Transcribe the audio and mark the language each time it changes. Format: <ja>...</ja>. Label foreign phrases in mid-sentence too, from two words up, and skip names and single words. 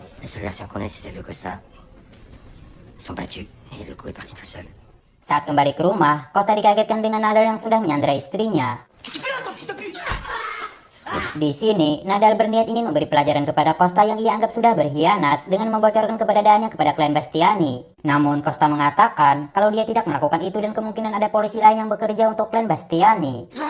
<fr>seule version qu'on ait, c'est celle de Costa. Ils sont battus et le coup est parti tout seul.</fr> <id>Saat kembali ke rumah, Costa dikagetkan dengan Nadal yang sudah menyandera istrinya. Di sini, Nadal berniat ingin memberi pelajaran kepada Costa yang ia anggap sudah berkhianat dengan membocorkan keberadaannya kepada klien Bastiani. Namun Costa mengatakan kalau dia tidak melakukan itu dan kemungkinan ada polisi lain yang bekerja untuk klien Bastiani.</id>